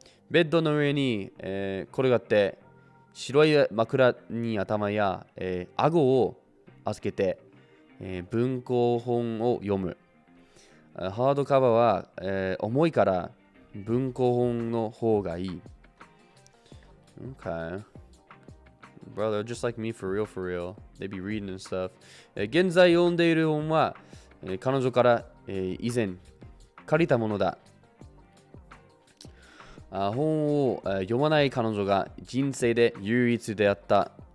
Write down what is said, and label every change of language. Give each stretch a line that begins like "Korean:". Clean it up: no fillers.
Japanese: ベッドの上に、転がって白い枕に頭や、顎を預けて、文庫本を読む。ハードカバーは、重いから文庫本の方がいい。
English: Okay. Bro, they're just like me for real, for real. They be reading and stuff.
Japanese: 現在読んでいる本は、彼女から、以前借りたものだ。本を、読まない彼女が人生で唯一であった。